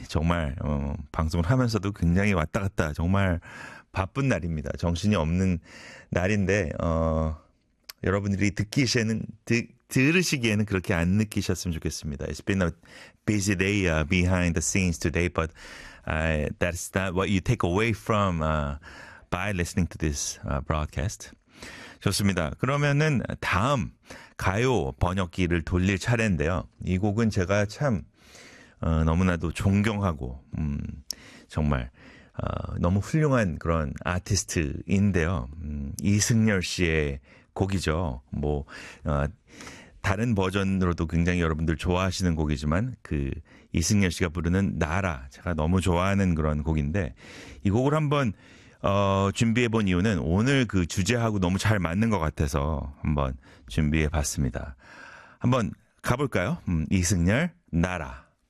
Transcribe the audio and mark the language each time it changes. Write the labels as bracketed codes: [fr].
[ko] 정말 방송을 하면서도 굉장히 왔다 갔다 정말 바쁜 날입니다. 정신이 없는 날인데 여러분들이 들으시기에는 그렇게 안 느끼셨으면 좋겠습니다. [en] It's been a busy day behind the scenes today, but that's not what you take away from by listening to this broadcast. [ko] 좋습니다. 그러면은 다음 가요 번역기를 돌릴 차례인데요. 이 곡은 제가 참 너무나도 존경하고 정말 너무 훌륭한 그런 아티스트인데요. 이승열 씨의 곡이죠. 뭐 다른 버전으로도 굉장히 여러분들 좋아하시는 곡이지만 그 이승열 씨가 부르는 나라 제가 너무 좋아하는 그런 곡인데 이 곡을 한번 준비해본 이유는 오늘 그 주제하고 너무 잘 맞는 것 같아서 한번 준비해봤습니다. 한번 가볼까요? 이승열 나라.